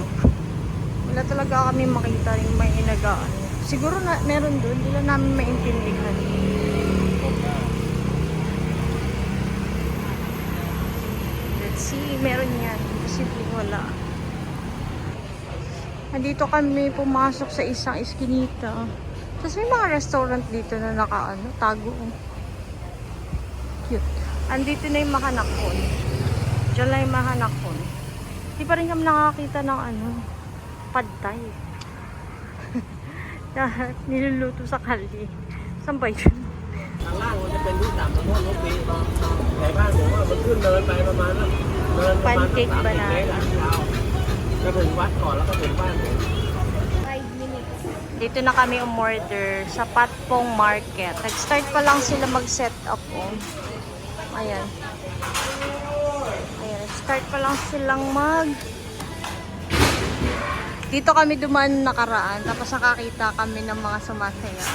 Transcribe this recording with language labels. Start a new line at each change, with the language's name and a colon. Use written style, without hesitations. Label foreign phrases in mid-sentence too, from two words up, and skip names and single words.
Filipino: Wala talaga kami makita yung may inagaan. Siguro na meron dun, hindi lang namin maintindihan.
English: Let's see,
Filipino: meron yan. Posibleng wala. Nandito kami pumasok sa isang eskinita. Tapos may mga restaurant dito na tago. Cute. Andito na yung Mahanakon. Diyan lang yung Mahanakon. Di pa rin kami nakakita ng pad thai. Niluluto sa kali. Saan ba yun?
Thai: ข้างล่างมันจะเป็นที่ต่ำสมมติรถปีนแต่บ้านผมว่ามันขึ้นเนินไปประมาณนั้นเนินประมาณสัก30 เมตรยาวจะถึงวัดก่อนแล้วก็ถึงบ้านผม
English: 5 minutes.
Filipino: Dito na kami umorder sa Patpong Market. Nag-start pa lang sila mag-set up. Ayan. Start pa lang silang dito kami dumaan nakaraan, tapos nakakita kami ng mga sumasaya.